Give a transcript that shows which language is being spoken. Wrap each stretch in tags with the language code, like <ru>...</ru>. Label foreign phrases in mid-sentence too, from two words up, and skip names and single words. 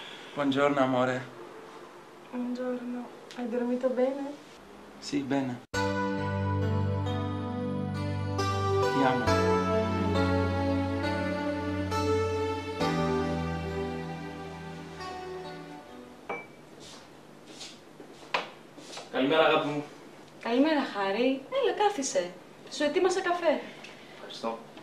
<it>Buongiorno amore. Buongiorno, hai dormito bene? Sì, bene. Ti amo.</it> <el>Καλημέρα, αγάπη μου. Καλημέρα, Χάρη. Έλα, κάθισε. Σου ετοίμασα καφέ. Ευχαριστώ.</el>